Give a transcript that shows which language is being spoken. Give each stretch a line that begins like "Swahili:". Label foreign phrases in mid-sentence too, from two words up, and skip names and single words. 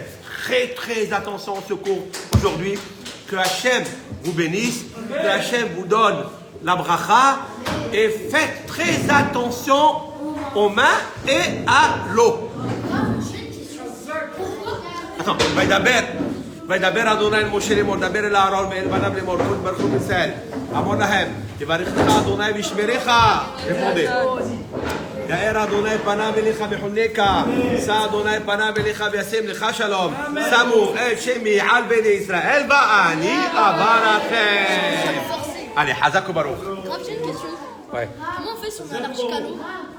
French: Très très attention au secours aujourd'hui. Que Hachem vous bénisse, que Hachem vous donne la bracha. Et faites très attention aux mains et à l'eau. Attends,
Hebrew: וידבר אדוני אל משה לאמור, דבר אל אהרון ואל בניו לאמור, קחו תברכו מישראל, אמור להם, יברכך אדוני וישמרך, יאר אדוני פניו אליך וחונקה, שא אדוני פניו אליך וישם לך שלום, שמו את שמי על בני ישראל ואני אברכם.
French: Allez,
Hebrew: חזק וברוך.
French: Grave, j'ai une question. Ouais. Comment on fait si on a l'article à l'eau?